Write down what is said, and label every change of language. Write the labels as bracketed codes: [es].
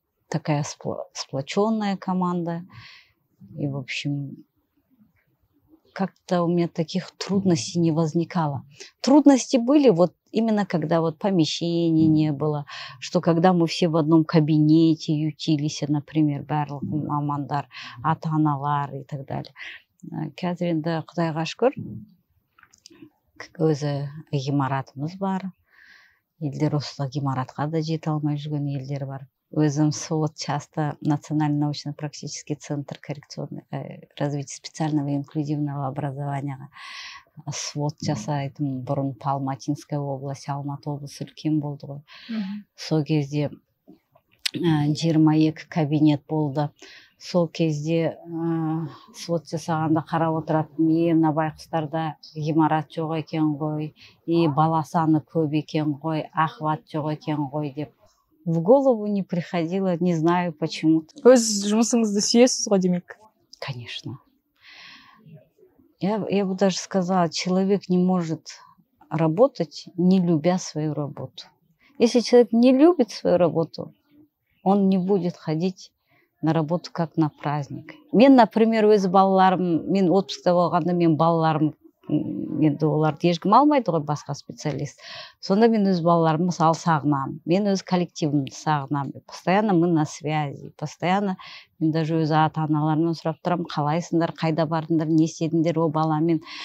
[ru] Такая сплоченная команда. И, в общем, как-то у меня таких трудностей не возникало. Трудности были вот именно когда вот помещений не было, что когда мы все в одном кабинете ютились, например, [kk] барлық мамандар, ата-аналар [ru] и так далее. [kk] Қазір енді Құдайға шүкір, өзі ғимаратымыз бар. Елдер осы ғимаратқа да жете алмай жүрген елдер бар. Өзім СОТ часто Национальный научно-практический центр развития специального и инклюзивного образования СВОТ жасайтын. Бұрын Алматинская область, Алматы облысы үлкен болды ғой. Сол кезде 22 кабинет болды. Сол кезде СВОТ жасағанда қарап отыратын, мына байқұстарда ғимарат жоқ екен ғой, бала саны көп екен ғой, охват жоқ екен ғой деп. [ru] В голову не приходило, не знаю почему-то. [kk] Өз жұмысыңызды сүйесіз ғой демек? [ru] Конечно. Я бы даже сказала, человек не может работать, не любя свою работу. Если человек не любит свою работу, он не будет ходить на работу как на праздник. [kk] Мен, например, өз балаларым, мен отпускта болғанда мен балаларым, енді оларды ешкім алмайды ғой, басқа специалист. Сонда мен өз балаларым мысалы сағынамын, мен өз коллективімді сағынамын. [ru] Постоянно мы на связи, [kk] постоянно мен даже өз ата-аналарымнан сұрап тұрамын, қалайсыңдар, қайда бардыңдар, не істедіңдер, о баламен.